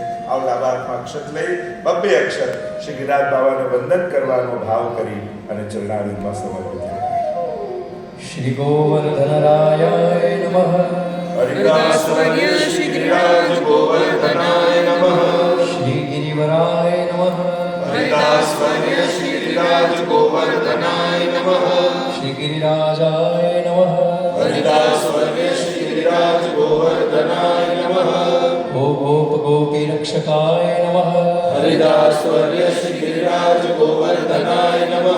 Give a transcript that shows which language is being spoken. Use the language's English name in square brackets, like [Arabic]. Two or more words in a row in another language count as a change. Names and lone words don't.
[Gujarati] આવ ડાબા હાથમાં અક્ષત લઈ 2 અક્ષર શ્રી ગિરિરાજ બાબાને વંદન કરવાનો ભાવ કરી અને ચરણારવિંદમાં સમર્પિત કરીએ. [Sanskrit] श्री गोवर्धनराय नमः. हरिदास वर्य श्री गिरिराज गोवर्धनाय नमः. श्री गिरिवराय नमः. हरिदास वर्य श्री गिरिराज गोवर्धनाय नमः। श्री गिरिराजाय नमः। हरिदास वर्य श्री गिरिराज गोवर्धनाय नमः। गोप गोपी रक्षकाय नमः। हरिदास वर्य श्री गिरिराज गोवर्धनाय नमः।